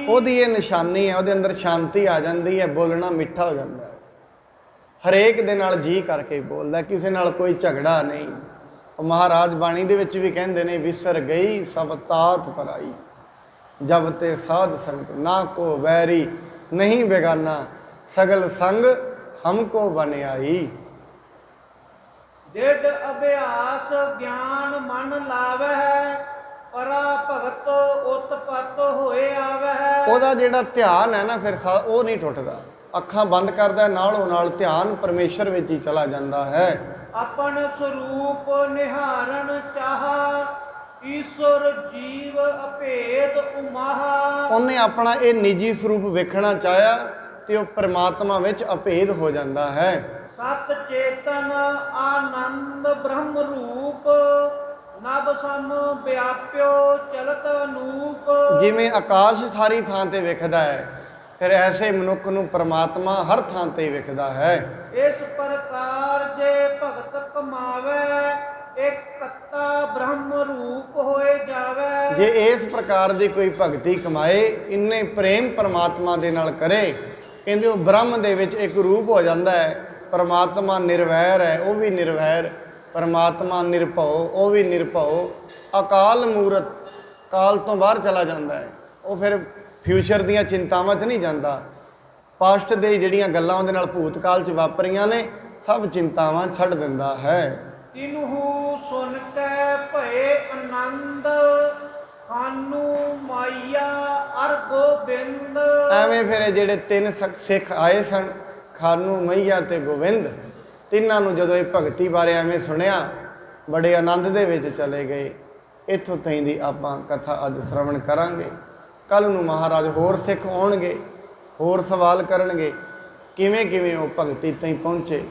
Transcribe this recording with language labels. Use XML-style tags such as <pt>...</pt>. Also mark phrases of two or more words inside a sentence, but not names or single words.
<pa>ਉਹਦੀ ਇਹ ਨਿਸ਼ਾਨੀ ਹੈ, ਉਹਦੇ ਅੰਦਰ ਸ਼ਾਂਤੀ ਆ ਜਾਂਦੀ ਹੈ, ਬੋਲਣਾ ਮਿੱਠਾ ਹੋ ਜਾਂਦਾ ਹੈ, ਹਰੇਕ ਦੇ ਨਾਲ ਜੀ ਕਰਕੇ ਬੋਲਦਾ, ਕਿਸੇ ਨਾਲ ਕੋਈ ਝਗੜਾ ਨਹੀਂ। ਉਹ ਮਹਾਰਾਜ ਬਾਣੀ ਦੇ ਵਿੱਚ ਵੀ ਕਹਿੰਦੇ ਨੇ, ਵਿਸਰ ਗਈ ਸਭ ਤਾਤ ਪਰਾਈ, ਜਬ ਤੇ ਸਾਧ ਸੰਗਤ ਨਾ ਕੋ ਵੈਰੀ ਨਹੀਂ ਬੇਗਾਨਾ, ਸਗਲ ਸੰਗ ਹਮਕੋ ਬਨ ਆਈ।</pa> <bra>दृढ़ अभ्यास ज्ञान मन लावै, परा भगत उत्पत होए आवै।</bra> <pa>ਉਹਦਾ ਜਿਹੜਾ ਧਿਆਨ ਹੈ ਨਾ ਫਿਰ ਉਹ ਨਹੀਂ ਟੁੱਟਦਾ। ਅੱਖਾਂ ਬੰਦ ਕਰਦਾ ਨਾਲੋਂ ਨਾਲ ਧਿਆਨ ਪਰਮੇਸ਼ਰ ਵਿੱਚ ਹੀ ਚਲਾ ਜਾਂਦਾ ਹੈ।</pa> <bra>अपन स्वरूप निहारन चाहा, ईश्वर जीव अभेद उमाहा।</bra> <pa>ਉਹਨੇ ਆਪਣਾ ਇਹ ਨਿੱਜੀ ਸਰੂਪ ਵੇਖਣਾ ਚਾਹਿਆ ਤੇ ਉਹ ਪਰਮਾਤਮਾ ਵਿੱਚ ਅਭੇਦ ਹੋ ਜਾਂਦਾ ਹੈ।</pa> <bra>सत चेतन आनंद ब्रह्म रूप, नभ सम व्याप्यो चलत अनूप।</bra> <pa>ਜਿਵੇਂ ਆਕਾਸ਼ ਸਾਰੀ ਥਾਂ ਤੇ ਵਿਖਦਾ ਹੈ, ਫਿਰ ਐਸੇ ਮਨੁੱਖ ਨੂੰ ਪਰਮਾਤਮਾ ਹਰ ਥਾਂ ਤੇ ਵਿਖਦਾ ਹੈ।</pa> <bra>इस प्रकार जे भगत कमावै, एक कत्ता ब्रह्म रूप होए जावै।</bra> <pa>ਜੇ ਇਸ ਪ੍ਰਕਾਰ ਦੀ ਕੋਈ ਭਗਤੀ ਕਮਾਏ, ਇੰਨੇ ਪ੍ਰੇਮ ਪਰਮਾਤਮਾ ਦੇ ਨਾਲ ਕਰੇ, ਕਹਿੰਦੇ ਉਹ ਬ੍ਰਹਮ ਦੇ ਵਿੱਚ ਇੱਕ ਰੂਪ ਹੋ ਜਾਂਦਾ ਹੈ। ਪਰਮਾਤਮਾ ਨਿਰਵੈਰ ਹੈ, ਉਹ ਵੀ ਨਿਰਵੈਰ। ਪਰਮਾਤਮਾ ਨਿਰਭਉ, ਉਹ ਵੀ ਨਿਰਭਉ। ਅਕਾਲ ਮੂਰਤ, ਕਾਲ ਤੋਂ ਬਾਹਰ ਚਲਾ ਜਾਂਦਾ ਹੈ। ਉਹ ਫਿਰ ਫਿਊਚਰ ਦੀਆਂ ਚਿੰਤਾਵਾਂ 'ਚ ਨਹੀਂ ਜਾਂਦਾ। ਪਾਸਟ ਦੇ ਜਿਹੜੀਆਂ ਗੱਲਾਂ ਉਹਦੇ ਨਾਲ ਭੂਤਕਾਲ 'ਚ ਵਾਪਰੀਆਂ ਨੇ, ਸਭ ਚਿੰਤਾਵਾਂ ਛੱਡ ਦਿੰਦਾ ਹੈ।</pa> <bra>तिन्हु सुन कै भये आनंद, खानू माइया अर गोबिंद।</bra> <pa>ਐਵੇਂ ਫਿਰ ਇਹ ਜਿਹੜੇ ਤਿੰਨ ਸਿੱਖ ਆਏ ਸਨ, ਖਾਨੂ, ਮਈਆ ਤੇ ਗੋਬਿੰਦ, ਤਿੰਨਾਂ ਨੂੰ ਜਦੋਂ ਇਹ ਭਗਤੀ ਬਾਰੇ ਐਵੇਂ ਸੁਣਿਆ, ਬੜੇ ਆਨੰਦ ਦੇ ਵਿੱਚ ਚਲੇ ਗਏ। ਇੱਥੋਂ ਤਾਈਂ ਦੀ ਆਪਾਂ ਕਥਾ ਅੱਜ ਸ਼ਰਵਣ ਕਰਾਂਗੇ। ਕੱਲ੍ਹ ਨੂੰ ਮਹਾਰਾਜ ਹੋਰ ਸਿੱਖ ਆਉਣਗੇ, ਹੋਰ ਸਵਾਲ ਕਰਨਗੇ ਕਿਵੇਂ ਕਿਵੇਂ ਉਹ ਭਗਤੀ ਤਾਈਂ ਪਹੁੰਚੇ।</pa>